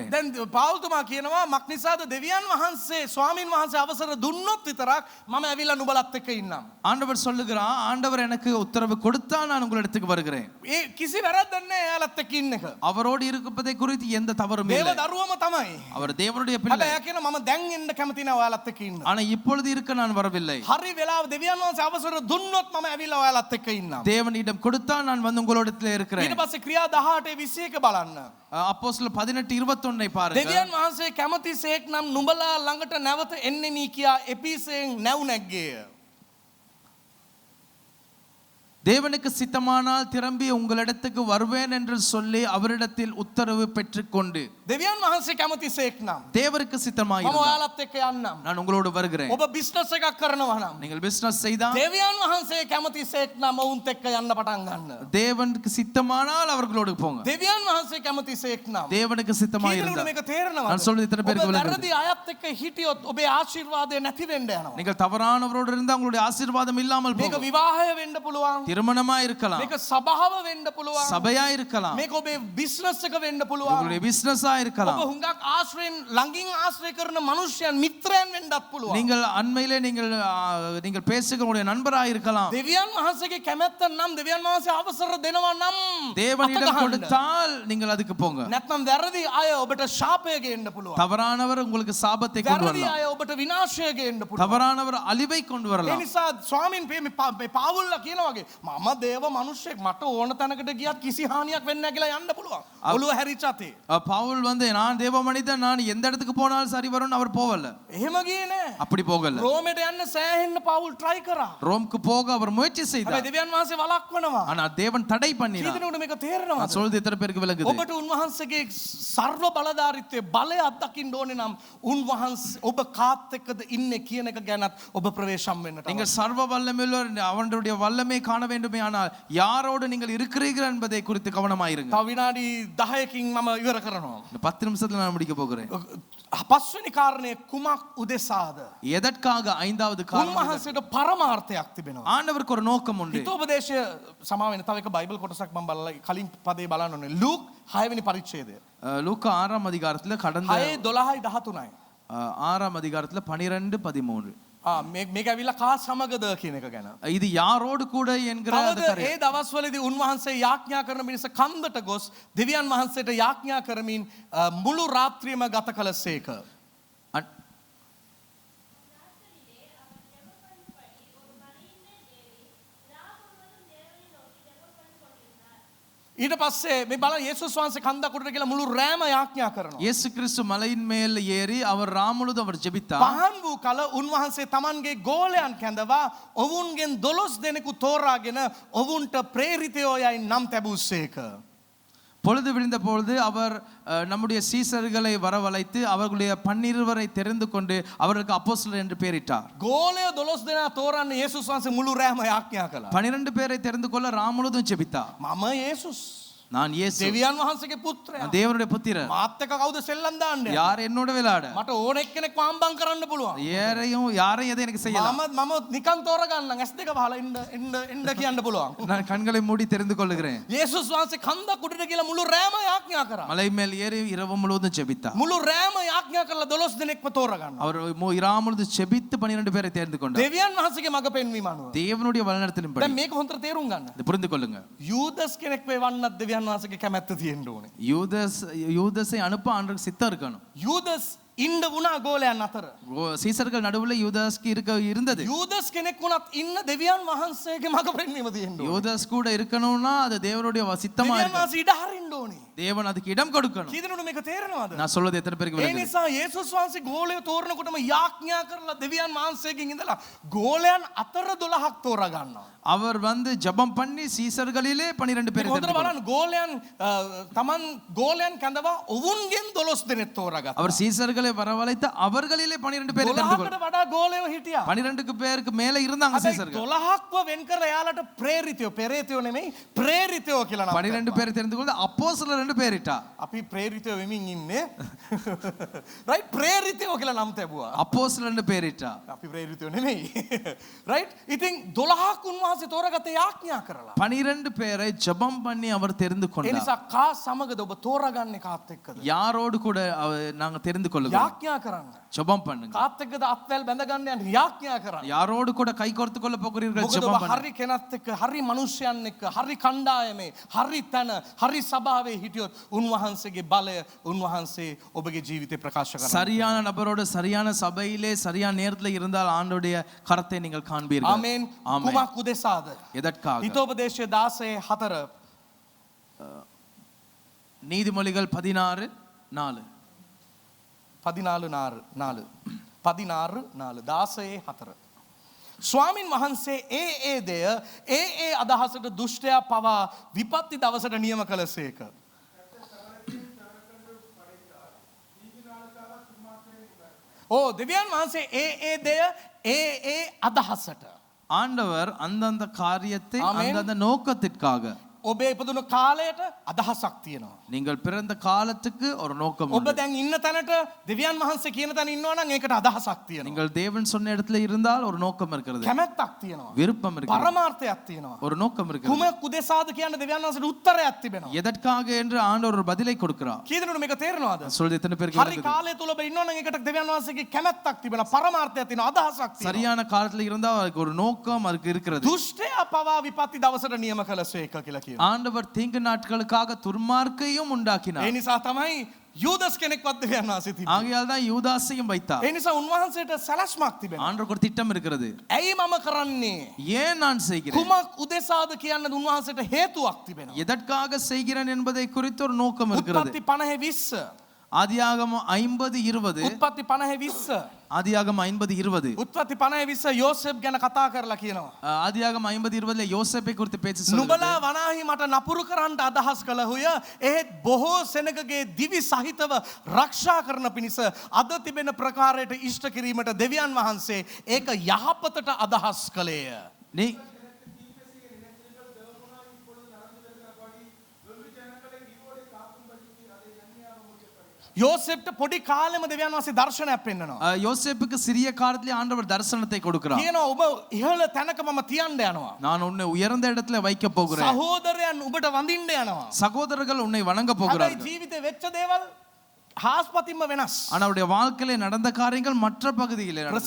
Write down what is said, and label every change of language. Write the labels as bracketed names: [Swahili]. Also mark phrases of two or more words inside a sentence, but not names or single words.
[Sinhala] දැන් පාවුල්තුමා කියනවා මක් නිසාද දෙවියන් වහන්සේ ස්වාමින් වහන්සේ අවසර දුන්නොත් විතරක් මම ඇවිල්ලා නුඹලත් එක්ක ඉන්නම්. [Tamil] ஆண்டவர் சொல்லுகிறார், ஆண்டவர் எனக்கு உத்தரவு கொடுத்தா நான் உங்களிடத்துக்கு வருகிறேன். [Sinhala] ඒ කිසි වැරද්දක් නැහැ එයාලත් එක්ක ඉන්න එක. [Tamil] அவரோடு இருப்பதை குறித்து எந்த தவறும் [Sinhala] දේව [Tamil] இல்லை. [Sinhala] දරුවම තමයි. [Tamil] அவர் தேவனுடைய [Sinhala] හැබැයි [Tamil] பிள்ளை. [Sinhala] එයා කියනවා මම දැන් එන්න කැමති නැහැ ඔයාලත් එක්ක ඉන්න. [Tamil] ஆனா இப்பொழுது இருக்க நான் வரவில்லை. [Sinhala] හරි වෙලාව දෙවියන් වහන්සේ අවසර දුන්නොත් මම ඇවිල්ලා ඔයාලත් එක්ක ඉන්නම්. [Tamil] தேவனிடம் கொடுத்தா நான் வந்து உங்களிடத்தில் இருக்கிறேன். [Sinhala] ඊට පස්සේ ක්‍රියා 18 21 බලන්න. [Tamil] அப்போஸ்தலர் 18:21 பாருங்க. [Sinhala] දෙවියන් වහන්සේ කැමති සේක් නම් නුඹලා ළඟට නැවත එන්නෙමි කියා එපිසෙන් නැව් නැග්ගේය. [Tamil] தேவனுக்கு சித்தமானால் திரும்பி உங்களிடத்துக்கு வருவேன் என்று சொல்லி அவரிடத்தில் உத்தரவு பெற்றுக்கொண்டு [Sinhala] දෙවියන් වහන්සේ කැමති සේක් නම් [Tamil] தேவருக்கு [Sinhala] මම [Tamil] சித்தமாயிருந்தால் [Sinhala] ඔයාලත් එක්ක යන්නම්. [Tamil] நான் உங்களோடு வருகிறேன். [Sinhala] ඔබ බිස්නස් එකක් කරනවා නම් [Tamil] நீங்கள் பிசினஸ் செய்தால் [Sinhala] දෙවියන් වහන්සේ කැමති සේක් නම් ඔවුන්ත් එක්ක යන්න පටන් ගන්න. [Tamil] தேவனுக்கு சித்தமானால் அவர்களோடு போங்க. [Sinhala] දෙවියන් වහන්සේ කැමති සේක් නම් [Tamil] தேவனுக்கு [Sinhala] කීදෙනෙකුට [Tamil] சித்தமாயிருந்தால் [Sinhala] මේක තේරෙනවද? [Tamil] நான் சொல்றது இத்தனை பேருக்கு [Sinhala] ඔබ [Tamil] விளங்குது. [Sinhala] වැරදි අයත් එක්ක හිටියොත් ඔබේ ආශිර්වාදය නැති වෙන්න යනවා. [Tamil] நீங்கள் தவறானவரோடு இருந்தால் உங்களுடைய ஆசீர்வாதம் இல்லாமல் [Sinhala] මේක [Tamil] போகும். [Sinhala] විවාහය වෙන්න පුළුවන්. [Tamil] திருமணமா இருக்கலாம், [Sinhala] මේක සභාව වෙන්න පුළුවන්. [Tamil] சபையா இருக்கலாம், [Sinhala] මේක ඔබේ බිස්නස් එක වෙන්න පුළුවන්. [Tamil] உங்களுடைய பிசினஸா இருக்கலாம். [Sinhala] ඔබ හුඟක් ආශ්‍රයෙන් ළඟින් ආශ්‍රය කරන මිනිස්යන් මිත්‍රයන් වෙන්නත් පුළුවන්. [Tamil] நீங்கள் அண்மையிலே நீங்கள் பேசுகிற உங்களுடைய நண்பரா இருக்கலாம். [Sinhala] දෙවියන් වහන්සේගේ කැමැත්ත නම් දෙවියන් වහන්සේ අවසර දෙනවා නම් [Tamil] தேவனிடம் [Sinhala] අත ගහන්න. [Tamil] கொடுத்தால் நீங்கள் அதுக்கு போங்க. [Sinhala] නැත්නම් වැරදි අය ඔබට ශාපය ගේන්න පුළුවන්. [Tamil] தவறானவர் உங்களுக்கு சாபத்தை கொண்டு [Sinhala] වැරදි [Tamil] வரலாம். [Sinhala] අය ඔබට විනාශය ගේන්න පුළුවන්. [Tamil] தவறானவர் அழிவை கொண்டு [Sinhala] ඒ [Tamil] வரலாம். [Sinhala] නිසා ස්වාමීන් මේ පාවුල්ලා කියන වගේ මම දේව මිනිස්සෙක් මට ඕන තැනකට ගියත් කිසි හානියක් වෙන්නේ නැහැ කියලා යන්න පුළුවන්. ඔළුව හැරිච්ච අතේ. [Tamil] பவுல் வந்து நான் தேவ மனிதன், நான் எந்த இடத்துக்கு போனாலும் சரி வரும்னு அவர் போகல. [Sinhala] එහෙම ගියේ නෑ. [Tamil] அப்படி போகல. [Sinhala] රෝමෙට යන්න සෑහෙන්න පාවුල් try කරා. [Tamil] ரோம்க்கு போக அவர் முயற்சி [Sinhala] හැබැයි [Tamil] செய்தார். [Sinhala] දෙවියන් වහන්සේ වළක්වනවා. [Tamil] ஆனா தேவன் தடை பண்ணினார். [Sinhala] කීදෙනෙකුට මේක තේරෙනවද? [Tamil] நான் சொல்றது எத்தனை பேருக்கு விளங்குது? [Sinhala] ඔබට උන්වහන්සේගේ සර්ව බලධාරීත්වයේ බලය අත්දකින්න ඕනේ නම් උන්වහන්සේ ඔබ කාත් එක්කද ඉන්නේ කියන එක ගැනත් ඔබ ප්‍රවේශම් වෙන්නට. [Tamil] நீங்கள் சர்வ வல்லமையுள்ளவர், அவருடைய வல்லமை காண வேண்டுமே ஆனால் யாரோடு நீங்கள் இருக்கிறீர்கள் என்பதை குறித்து கவனமாயிருங்க. [Sinhala] තව විනාඩි 10කින් මම ඉවර කරනවා. [Tamil] இந்த 10 நிமிஷத்துல நான் முடிக்க போகிறேன். [Sinhala] පස්වෙනි කාරණය කුමක් උදෙසාද? [Tamil] எதற்காக? ஐந்தாவது காரணம். [Sinhala] උන්වහන්සේට පරමාර්ථයක් තිබෙනවා. [Tamil] ஆண்டவருக்கு ஒரு நோக்கம் உண்டு. [Sinhala] හිතෝපදේශය සමාව වෙන තව එක බයිබල් කොටසක් මම බලලා කලින් පදේ බලන්න ඕනේ. ලූක් 6 වෙනි පරිච්ඡේදය. [Tamil] லூக்கா 6ஆம் அதிகாரத்துல கடந்த [Sinhala] 6 12යි 13යි. [Tamil] 6ஆம் அதிகாரத்துல 12 13. [Sinhala] මේක ඇවිල්ලා කා සමගද කියන එක ගැන. [Tamil] இது யாரோடு கூட என்கிற [Sinhala] තවද [Tamil] அந்த காரியம். [Sinhala] ඒ දවස්වලදී උන්වහන්සේ යාඥා කරන මිනිස කන්දට ගොස් දෙවියන් වහන්සේට යාඥා කරමින් මුළු රාත්‍රියම ගත කළසේක. அ- ඊට පස්සේ මේ බලන්න යේසුස් වහන්සේ කන්දක් උඩට ගිහලා මුළු රෑම යාඥා කරනවා. [Tamil] இயேசு கிறிஸ்து மலையின் மேல் ஏறி அவர் ராமுழுது அவர் ஜெபித்தார். [Sinhala] පහන් වූ කල උන්වහන්සේ තමන්ගේ ගෝලයන් කැඳවා ඔවුන්ගෙන් 12 දෙනෙකු තෝරාගෙන ඔවුන්ට ප්‍රේරිතයෝ යයි නම් තැබුසේක. [Tamil] பொழுது விடிந்த பொழுது அவர் நம்முடைய சீசர்களை வரவழைத்து அவர்களுடைய 12 தெரிந்து கொண்டு அவர்களுக்கு அப்போஸ்தலர் என்று பெயரிட்டார். [Sinhala] ගෝලය 12 දෙනා තෝරන්න යේසුස් වහන්සේ මුළු රෑම යාඥා කළා. [Tamil] 12 பேரை தெரிந்து கொள்ள ராமுழுதும் ஜெபித்தார். [Sinhala] මම යේසුස් [Tamil] நான் இயேசு, [Sinhala] දෙවියන් වහන්සේගේ පුත්‍රයා. [Tamil] நான் தேவனுடைய புத்திரர். [Sinhala] මාත් එක්ක කවුද සෙල්ලම් දාන්නේ? [Tamil] யார் என்னோட விளையாட? [Sinhala] මට ඕන එක්කෙනෙක් වම්බම් කරන්න පුළුවන්. [Tamil] யாரையும் எதை எனக்கு செய்யலாம். [Sinhala] මම නිකන් තෝරගන්න ඇස් දෙක වහලා එන්න කියන්න පුළුවන්. [Tamil] நான் கண்களை மூடி தெரிந்து கொள்ளுகிறேன். [Sinhala] යේසුස් වහන්සේ කන්දක් උඩට ගිහලා මුළු රෑම යාඥා කරා. [Tamil] மலை மேல் ஏறி இரவு முழுவதும் ஜெபித்தார். [Sinhala] මුළු රෑම යාඥා කරලා 12 දෙනෙක්ම තෝරගන්න. [Tamil] அவர் இரவு முழுவதும் ஜெபித்து 12 பேரை தெரிந்து கொண்டார். [Sinhala] දෙවියන් වහන්සේගේ මඟ පෙන්වීම අනුව. [Tamil] தேவனுடைய வழிநடத்தலின்படி. [Sinhala] දැන් මේක හොඳට තේරුම් ගන්න. [Tamil] இதை புரிந்து கொள்ளுங்க. [Sinhala] යූදස් කෙනෙක් වෙවන්නත් දෙවියන් වහන්සේගේ කැමැත්ත තියෙන්න ඕනේ. [Tamil] யூதஸை அனுப்ப ஆண்டவருக்கு சித்தம் இருக்கணும். [Sinhala] යූදස් ඉන්න වුණා ගෝලයන් අතර. [Tamil] சீசர்கள் நடுவுல யூதாஸ்க்கு இருந்தது. [Sinhala] යූදස් කෙනෙක් වුණත් ඉන්න දෙවියන් වහන්සේගේ මඟ පෙන්වීම තියෙන්න ඕනේ. [Tamil] யூதாஸ் கூட இருக்கணும்னா அது தேவனுடைய சித்தமா [Sinhala] දෙවියන් [Tamil] இருக்கணும். [Sinhala] වහන්සේ ඉඩ හරින්න ඕනේ. [Tamil] தேவன் அதுக்கு இடம் கொடுக்கணும். [Sinhala] කී දෙනෙකුට මේක තේරෙනවද? [Tamil] நான் சொல்றது எத்தனை பேருக்கு [Sinhala] ඒ [Tamil] விளங்குது? [Sinhala] නිසා යේසුස් වහන්සේ ගෝලය තෝරනකොටම යාඥා කරලා දෙවියන් වහන්සේගෙන් ඉඳලා ගෝලයන් අතර 12ක් තෝරා ගන්නවා. [Tamil] அவர் ஜெபம் பண்ணி சீசர்களிலே 12 பேரை [Sinhala] හොඳට [Tamil] தெரிந்து கொண்டார். [Sinhala] බලන්න ගෝලයන් තමන් ගෝලයන් කැඳවා ඔවුන්ගෙන් 12 දෙනෙක් තෝරාගත්තා. [Tamil] அவர் சீசர்களை வரவழைத்து அவர்களிலே 12 பேரை தெரிந்து கொண்டார். [Sinhala] 12කට වඩා ගෝලයෝ හිටියා. [Tamil] 12 பேருக்கு மேல இருந்தாங்க [Sinhala] හැබැයි [Tamil] சீசர்கள். [Sinhala] 12ක්ව වෙන් කරලා එයාලට ප්‍රේරිතයෝ පෙරේතයෝ නෙමෙයි ප්‍රේරිතයෝ කියලා නම් [Tamil] 12 பேரை தெரிந்து கொண்டு அப்போஸ்தலர் என்று பெயரிட்டார். [Sinhala] අපි ප්‍රේරිතයෝ වෙමින් ඉන්නේ. රයිට් ප්‍රේරිතයෝ කියලා නම් තැබුවා. [Tamil] அப்போஸ்தலர் என்று பெயரிட்டார். [Sinhala] අපි ප්‍රේරිතයෝ නෙමෙයි. රයිට් ඉතින් 12ක් උන්වහන්සේ තෝරාගත්තේ යාඥා කරලා. [Tamil] 12 பேரை ஜெபம் பண்ணி அவர் தெரிந்து [Sinhala] ඒ [Tamil] கொண்டார். [Sinhala] නිසා කා සමගද ඔබ තෝරාගන්නේ කාත් එක්කද? [Tamil] யாரோடு கூட நாங்க தெரிந்து கொள்ளுகிறோம். [Sinhala] යාඥා කරන්න. [Tamil] ஜெபம் பண்ணுங்க. [Sinhala] කාත් එක්කද අත්වැල් බැඳගන්න යන්නේ යාඥා කරන්න. [Tamil] யாரோடு கூட கை கோர்த்து கொள்ள போகிறீர்கள்? [Sinhala] මොකද [Tamil] ஜெபம் [Sinhala] ඔබ [Tamil] பண்ணுங்க. [Sinhala] හරි කෙනත් එක්ක හරි මනුෂ්‍යයන් එක්ක හරි කණ්ඩායමේ හරි තැන හරි සභාවේ හිටියොත් උන්වහන්සේගේ බලය උන්වහන්සේ ඔබගේ ජීවිතේ ප්‍රකාශ කරනවා. [Tamil] சரியான நபரோடு சரியான சபையிலே சரியான நேரத்தில் இருந்தால் ஆண்டவருடைய கரத்தை நீங்கள் காண்பீர்கள். [Sinhala] ආමේන්. [Tamil] ஆமென். [Sinhala] කුමක් උදෙසාද? [Tamil] எதற்காக? [Sinhala] හිතෝපදේශය 16:4 [Tamil] நீதிமொழிகள் 16:4 [Sinhala] 16:4 16:4 ස්වාමින් වහන්සේ ඒ දෙය ඒ අදහසට දුෂ්ටයා පවා විපත්ති දවසට නියම කළසේක. දෙවියන් වහන්සේ ඒ දෙය ඒ අදහසට [Tamil] ஆண்டவர் அந்தந்த காரியத்தை ஆமென். அந்தந்த நோக்கத்திற்காக [Sinhala] ඔබේ ඉපදුණු කාලයට අදහසක් තියෙනවා. [Tamil] நீங்கள் பிறந்த காலத்துக்கு ஒரு நோக்கம் [Sinhala] ඔබ [Tamil] உண்டு. [Sinhala] දැන් ඉන්න තැනට දෙවියන් වහන්සේ කියන තැන ඉන්නවා නම් ඒකට අදහසක් තියෙනවා. [Tamil] நீங்கள் தேவன் சொன்ன இடத்துல இருந்தால் ஒரு நோக்கம் இருக்கிறது. [Sinhala] කැමැත්තක් තියෙනවා. [Tamil] விருப்பம் இருக்கிறது. [Sinhala] පරමාර්ථයක් තියෙනවා. [Tamil] ஒரு நோக்கம் இருக்கிறது. [Sinhala] කුමක් උදෙසාද කියන දෙවියන් වහන්සේට උත්තරයක් තිබෙනවා. [Tamil] எதற்காக என்று ஆண்டவர் ஒரு பதிலை கொடுக்கிறார். [Sinhala] කී දෙනෙකුට මේක තේරෙනවද? [Tamil] சொல்றது எத்தனை பேருக்கு [Sinhala] හරි [Tamil] விளங்குது? [Sinhala] කාලය තුල ඔබ ඉන්නවා නම් ඒකට දෙවියන් වහන්සේගේ කැමැත්තක් තිබෙනවා. පරමාර්ථයක් තියෙනවා. අදහසක් තියෙනවා. [Tamil] சரியான காலத்துல இருந்தால் அதுக்கு ஒரு நோக்கம் அதுக்கு இருக்கிறது. [Sinhala] දුෂ්ටයා පවා විපත්ති දවසට නියම කළසේක කියලා කියනවා. [Tamil] ஆண்டவர் தீங்கு நாட்களுக்காக துர்மார்க்கையும் உண்டாக்கினார். [Sinhala] ඒ නිසා තමයි යූදස් කෙනෙක්වත් දෙවියන් වහන්සේ තිබ්බේ. [Tamil] ஆகையால் தான் யூதாசையும் வைத்தார். [Sinhala] ඒ නිසා උන්වහන්සේට සැලැස්මක් තිබෙනවා. [Tamil] ஆண்டவருக்கு ஒரு திட்டம் இருக்கிறது. [Sinhala] ඇයි මම කරන්නේ? [Tamil] ஏன் நான் செய்கிறேன், [Sinhala] කුමක් උදෙසාද කියන්න උන්වහන්සේට හේතුවක් තිබෙනවා. [Tamil] எதற்காக செய்கிறேன் என்பதை குறித்து ஒரு நோக்கம் இருக்கிறது. [Sinhala] උත්පත්ති 50:20 [Tamil] ஆதியாகமம் 50:20 [Sinhala] උත්පත්ති 50:20 [Tamil] ஆதியாகமம் 50:20 [Sinhala] උත්පත්ති 50:20 යෝසෙෆ් ගැන කතා කරලා කියනවා. [Tamil] ஆதியாகமம் 50:20 யோசேப்பை குறித்து பேச்சு சொல்லுகிறது. [Sinhala] නුඹලා වනාහි මට නපුරු කරන්න අදහස් කළහුය. එහෙත් බොහෝ සෙනගගේ දිවි සහිතව රක්ෂා කරන පිණිස අද තිබෙන ප්‍රකාරයට ඉෂ්ට කිරීමට දෙවියන් වහන්සේ ඒක යහපතට අදහස් කළේය. [Tamil] நீ [Sinhala] යෝසෙෆ්ට පොඩි කාලෙම දෙවියන් වහන්සේ දර්ශනයක් පෙන්නනවා. [Tamil] யோசேப்புக்கு சிறிய காலத்திலே ஆண்டவர் தரிசனத்தை கொடுக்கிறார். [Sinhala] කියනවා ඔබ ඉහළ තැනක මම තියන්න යනවා. [Tamil] நான் உன்னை உயர்ந்த இடத்துல வைக்க போகிறேன். [Sinhala] සහෝදරයන් ඔබට වඳින්න යනවා. [Tamil] சகோதரர்கள் உன்னை வணங்க [Sinhala] හැබැයි [Tamil] போகிறார்கள். [Sinhala] ජීවිතේ වෙච්ච දේවල් හාස්පතින්ම වෙනස්. [Tamil] ஆனா அவருடைய வாழ்க்கையில நடந்த காரியங்கள் மற்ற பகுதியிலே நடந்தது.